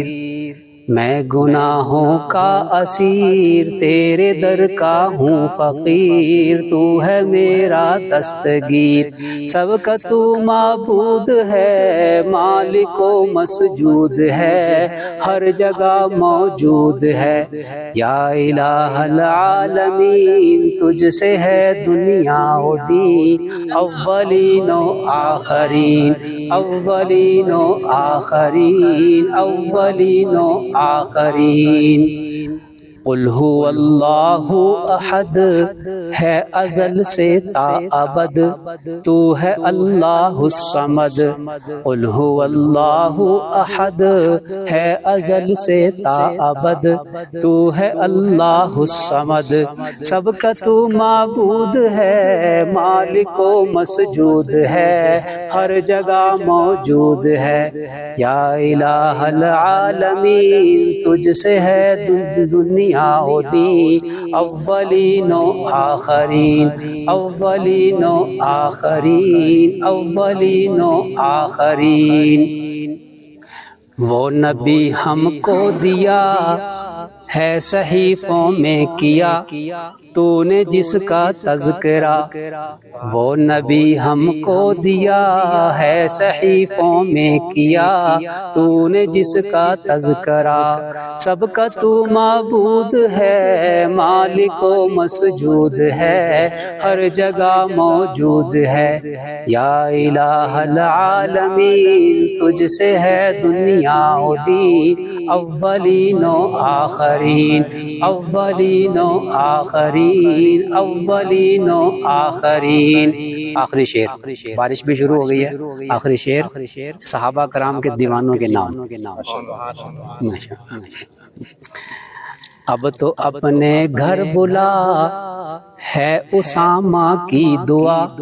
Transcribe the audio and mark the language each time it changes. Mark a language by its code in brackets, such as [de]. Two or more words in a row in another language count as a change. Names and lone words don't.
[ur] میں گناہوں کا اسیر، تیرے در کا ہوں فقیر، تو ہے میرا دستگیر۔ سب کا تو معبود ہے، مالک و مسجود ہے، ہر جگہ موجود ہے۔ یا الہ العالمین تجھ سے ہے دنیا و دین، اولین و آخرین، اولین و آخرین، اولین و آخرین۔ [ar] قل هو اللہ احد [ur] ہے ازل سے تا ابد، تو ہے اللہ الصمد۔ [ar] قل هو اللہ احد [ur] ہے ازل سے تا ابد، تو ہے اللہ الصمد۔ سب کا تو معبود ہے، مالک و مسجود ہے، ہر جگہ موجود ہے۔ یا الہ العالمین تجھ سے ہے دنیا و دین، اولین و آخرین، اولین و آخرین، اولین و آخرین۔ وہ نبی ہم کو دیا ہے صحیفوں میں کیا، تو نے جس کا تذکرہ۔ وہ نبی ہم کو دیا ہے صحیفوں میں کیا، تو نے جس کا تذکرہ۔ سب کا تو معبود ہے، مالک و مسجود ہے، ہر جگہ موجود ہے۔ یا الہ العالمین تجھ سے ہے دنیا و دین، اولین و آخرین، اولین و آخرین، اولین و آخرین۔ آخری شعر، بارش بھی شروع ہو گئی ہے۔ آخری شعر صحابہ کرام کے دیوانوں کے نام۔ اب تو اپنے گھر بلا ہے اسامہ کی دعا۔